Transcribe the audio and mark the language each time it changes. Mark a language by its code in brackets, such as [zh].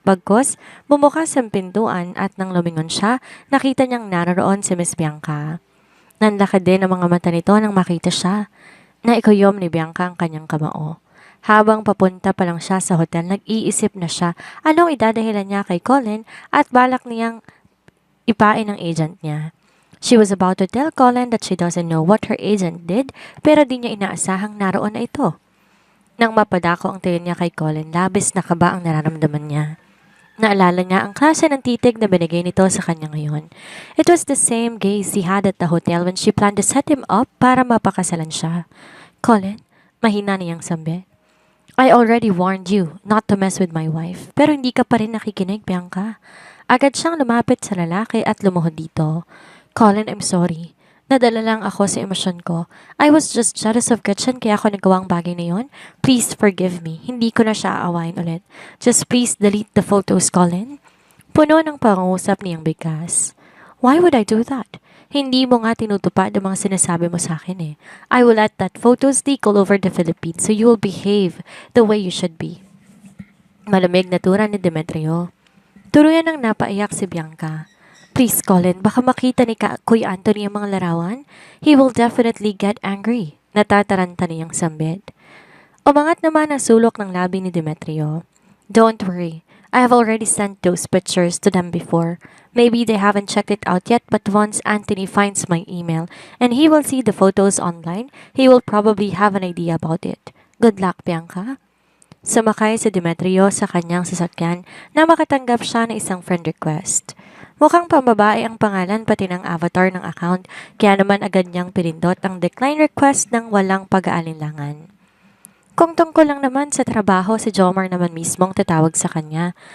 [tl] Bagkus, bumukas ang pintuan at nang lumingon siya, nakita niyang naroon si Miss Bianca. Nanlakad din ang mga mata nito nang makita siya. Naikuyom ni Bianca ang kanyang kamao. Habang papunta pa lang siya sa hotel, nag-iisip na siya anong idadahilan niya kay Colin at balak niyang ipain ang agent niya. [en] She was about to tell Colin that she doesn't know what her agent did [tl] pero di niya inaasahang naroon na ito. Nang mapadako ang tingin niya kay Colin, labis na kaba ang nararamdaman niya. Naalala niya ang klase ng titig na binigay nito sa kanya ngayon. [en] It was the same gaze he had at the hotel when she planned to set him up [tl] para mapakasalan siya. [en] Colin, [tl] mahina niyang sambi. [en] I already warned you not to mess with my wife, [tl] pero hindi ka pa rin nakikinig, [en] Bianca. [tl] Agad siyang lumapit sa lalaki at lumuhod dito. Colin, [en] I'm sorry. [tl] Nadala lang ako sa emosyon ko. [en] I was just jealous of Gretchen [tl] kaya ako nagawang bagay na yon. [en] Please forgive me. [tl] Hindi ko na siya aawain ulit. [en] Just please delete the photos, Colin. [tl] Puno ng pangungusap niyang bigkas. [en] Why would I do that? [tl] Hindi mo nga tinutupad ang mga sinasabi mo sa akin eh. [en] I will let that photos leak all over the Philippines so you will behave the way you should be. [tl] Malamig na tura ni Demetrio. Turuyan ng napaiyak si Bianca. Please, Colin, baka makita ni Kuya Anthony ang mga larawan. [en] He will definitely get angry. [tl] Natataranta niyang sambit. Umangat naman ang sulok ng labi ni Demetrio. [en] Don't worry. I have already sent those pictures to them before. Maybe they haven't checked it out yet, but once Anthony finds my email and he will see the photos online, he will probably have an idea about it. Good luck, Bianca. [tl] Sumakay si Demetrio sa kanyang sasakyan na makatanggap siya ng isang friend request. Mukhang pambabae ang pangalan pati ng avatar ng account, kaya naman agad niyang pinindot ang decline request ng walang pag-aalinlangan. Kung tungkol lang naman sa trabaho, si Jomar naman mismong tatawag sa kanya.